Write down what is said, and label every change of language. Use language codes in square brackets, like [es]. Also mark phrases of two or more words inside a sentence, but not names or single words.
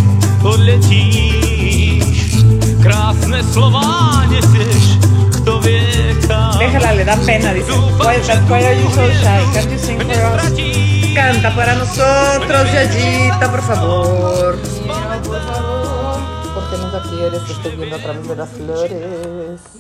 [sk] odletíš, krásne slová nesieš, kto vie kam. [es] Déjala, le da pena, dice. [en] Why are you so shy? Can't you sing for us? [es] Canta para nosotros, Yayita, por favor. ¿Por qué no la quieres? Te estoy viendo a través de las flores.